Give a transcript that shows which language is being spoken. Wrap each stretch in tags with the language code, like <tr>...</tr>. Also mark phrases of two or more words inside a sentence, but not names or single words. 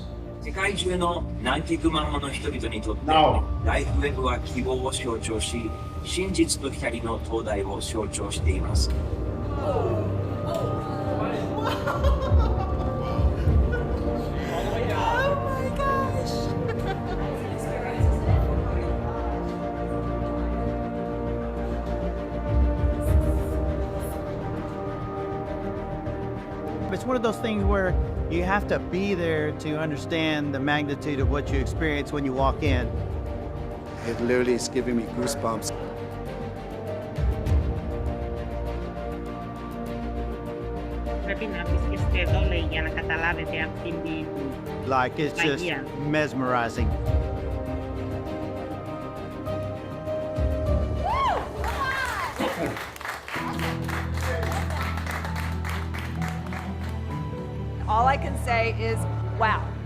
<ja>世界中のナンティグマンマの人々にとって</ja> <en>Now.</en> <ja>ライフウェブは希望を象徴し、真実と光の灯台を象徴しています。</ja> <en>It's one of those things where you have to be there to understand the magnitude of what you experience when you walk in. It literally is giving me goosebumps.</en> <el>Πρέπει να βρίσκεστε εδώ, λέει, για να καταλάβετε αυτήν την</el> <en>Like, it's just</en> <el>μαγεία.</el> <en>mesmerizing. All I can say is, wow.</en>